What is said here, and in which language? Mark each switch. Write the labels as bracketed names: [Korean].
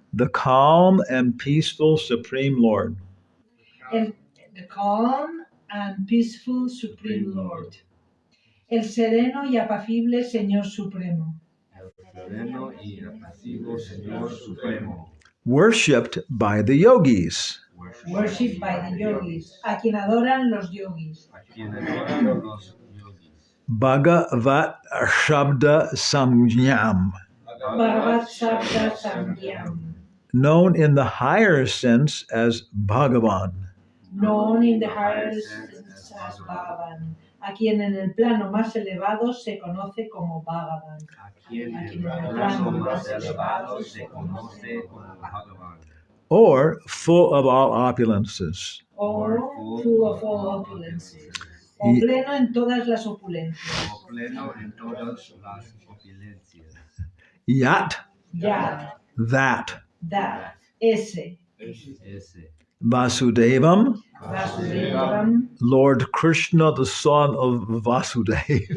[English] The calm and peaceful Supreme Lord. The calm and peaceful Supreme Lord. [Spanish] El sereno y apacible Señor Supremo. El sereno y apacible Señor Supremo. [English] Worshipped by the yogis. Worshipped by the yogis. [Spanish] A quien adoran los yogis. A quien adoran los yogis. [Sanskrit] Bhagavat Shabda Samyam. Bhagavat Sabda Samyam. [English] Known in the higher sense as Bhagavan. Known in the higher sense as Bhagavan. [Spanish] A quien en el plano más elevado se conoce como Bhagavan. A quien en el plano más elevado se conoce como Bhagavan. [English] Or full of all opulences. Or full of all opulences. [Spanish] O pleno en todas las opulencias. O pleno en todas las opulencias. [Sanskrit] Yat. Yat. [English] That. [Spanish] Ese. [Sanskrit] Vasudevam. Vasudevam. [English] Lord Krishna, the son of Vasudeva.